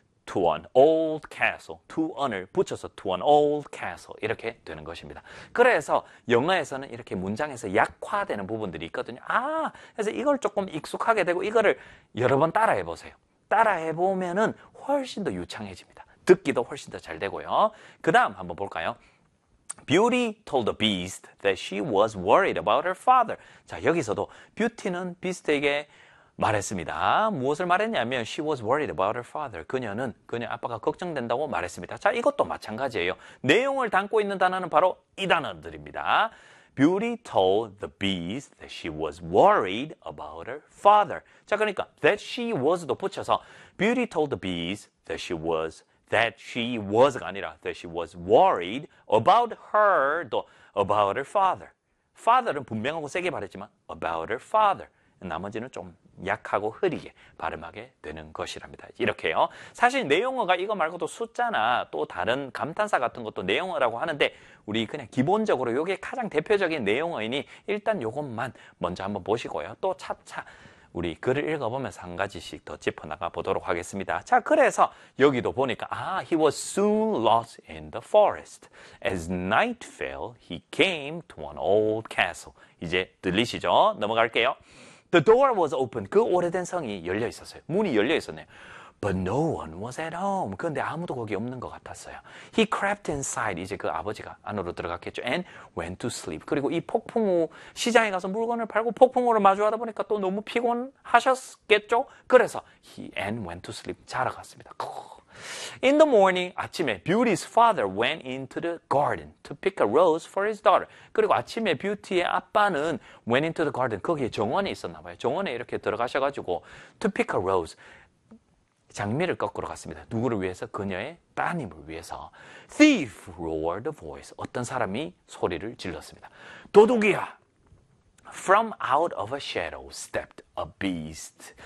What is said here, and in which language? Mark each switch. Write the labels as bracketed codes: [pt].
[en] To an old castle. To an을 붙여서 to an old castle. [ko] 이렇게 되는 것입니다. 그래서 영어에서는 이렇게 문장에서 약화되는 부분들이 있거든요. 아, 그래서 이걸 조금 익숙하게 되고 이거를 여러 번 따라해 보세요. 따라해 보면은 훨씬 더 유창해집니다. 듣기도 훨씬 더잘 되고요. 그 다음 한번 볼까요? [en] Beauty told the beast that she was worried about her father. [ko] 자, 여기서도 뷰티는 비스트에게 말했습니다. 무엇을 말했냐면 [en] she was worried about her father. [ko] 그녀 아빠가 걱정된다고 말했습니다. 자, 이것도 마찬가지예요. 내용을 담고 있는 단어는 바로 이 단어들입니다. [en] Beauty told the beast that she was worried about her father. [ko] 자, 그러니까 [en] that she was도 붙여서 Beauty told the beast that she was가 아니라 that she was worried about her도 about her father. [ko] father는 분명하고 세게 말했지만 [en] about her father. [ko] 나머지는 좀 약하고 흐리게 발음하게 되는 것이랍니다. 이렇게요. 사실 내용어가 이거 말고도 숫자나 또 다른 감탄사 같은 것도 내용어라고 하는데, 우리 그냥 기본적으로 이게 가장 대표적인 내용어이니 일단 이것만 먼저 한번 보시고요. 또 차차 우리 글을 읽어보면서 한 가지씩 더 짚어나가 보도록 하겠습니다. 자, 그래서 여기도 보니까 아, [en] he was soon lost in the forest. As night fell, he came to an old castle. [ko] 이제 들리시죠? 넘어갈게요. [en] The door was open. [ko] 그 오래된 성이 열려 있었어요. 문이 열려 있었네요. [en] But no one was at home. [ko] 그런데 아무도 거기 없는 것 같았어요. [en] He crept inside. [ko] 이제 그 아버지가 안으로 들어갔겠죠. [en] And went to sleep. [ko] 그리고 이 폭풍우 시장에 가서 물건을 팔고 폭풍우를 마주하다 보니까 또 너무 피곤하셨겠죠? [en] 그래서 he and went to sleep. [ko] 자러 갔습니다. [en] In the morning, [ko] 아침에 [en] Beauty's father went into the garden to pick a rose for his daughter. [ko] 그리고 아침에 뷰티의 아빠는 [en] went into the garden. [ko] 거기에 정원이 있었나 봐요. 정원에 이렇게 들어가셔가지고 [en] to pick a rose. [ko] 장미를 거꾸로 갔습니다. 누구를 위해서? 그녀의 따님을 위해서. [en] Thief roared a voice. [ko] 어떤 사람이 소리를 질렀습니다. 도둑이야! [en] From out of a shadow stepped a beast.